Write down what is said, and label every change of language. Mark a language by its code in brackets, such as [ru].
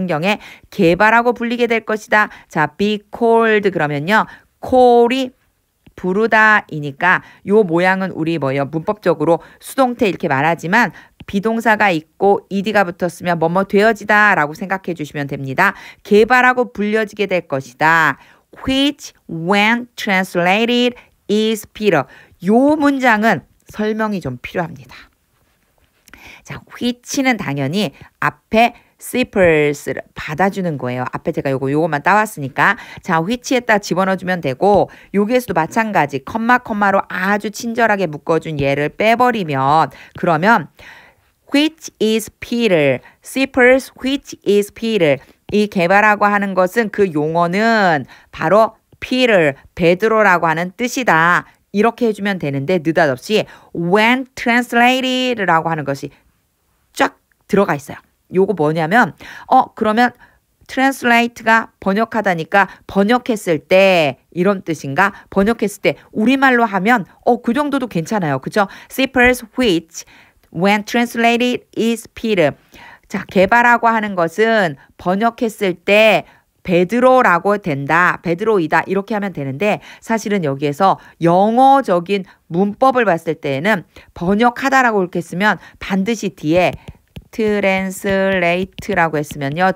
[ko] 성경에 게바라고 불리게 될 것이다. 자, be called 그러면요. call이 부르다이니까 요 모양은 우리 뭐예요? 문법적으로 수동태 이렇게 말하지만 비동사가 있고 ed가 붙었으면 뭐뭐 되어지다 라고 생각해 주시면 됩니다. 게바라고 불려지게 될 것이다. [en] Which when translated is Peter. [ko] 요 문장은 설명이 좀 필요합니다. 자, which는 당연히 앞에 Cephals를 받아주는 거예요. 앞에 제가 요거만 따왔으니까. 자, which에다 집어넣어주면 되고 여기에서도 마찬가지 컴마로 아주 친절하게 묶어준 얘를 빼버리면 그러면 [en] which is Peter, Cephals which is Peter. [ko] 이 게바라고 하는 것은 그 용어는 바로 Peter, 베드로라고 하는 뜻이다. 이렇게 해주면 되는데 느닷없이 when translated라고 하는 것이 쫙 들어가 있어요. 요거 뭐냐면 그러면 translate가 번역하다니까 번역했을 때 이런 뜻인가? 번역했을 때 우리말로 하면 그 정도도 괜찮아요. 그죠? [en] Cephals which when translated is Peter. [ko] 자, 게바라고 하는 것은 번역했을 때 베드로라고 된다. 베드로이다. 이렇게 하면 되는데 사실은 여기에서 영어적인 문법을 봤을 때에는 번역하다라고 이렇게 쓰면 반드시 뒤에 translate라고 했으면요.